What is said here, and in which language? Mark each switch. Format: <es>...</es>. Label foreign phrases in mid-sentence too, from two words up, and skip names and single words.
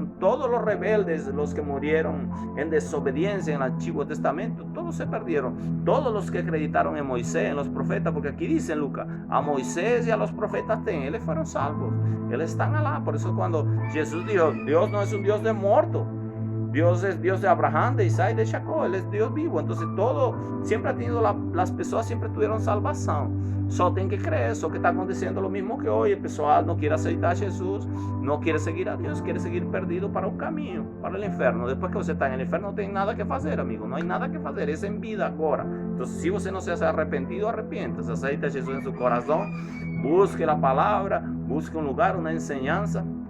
<pt>Todos os rebeldes, os que morreram em desobediência no Antigo Testamento, todos se perderam. Todos os que acreditaram em Moisés, em</pt> <es>los profetas,</es> <pt>porque aqui dizem, Lucas, a Moisés e</pt> <es>a los profetas</es> <pt>eles foram salvos. Eles estão lá. Por isso, quando Jesus dijo, Deus não é um Deus de morto.</pt> <es>Dios es Dios de Abraham, de Isaac, de Jacob. Él es Dios vivo. Entonces todo, siempre ha tenido, las personas siempre tuvieron salvación.</es> <pt>Só tem que creer. Só que está acontecendo</pt> <es>lo mismo que hoy.</es> <pt>El pessoal não quer aceitar Jesus, não quer seguir a Deus, quer seguir perdido para o caminho, para o inferno. Depois que você está no inferno, não tem nada que fazer, amigo. Não há nada que fazer. É em vida agora. Então, se você não se ha arrependido, arrependa-se. Aceita Jesus em seu coração. Busque a palavra, busque um lugar, uma enseñança.</pt>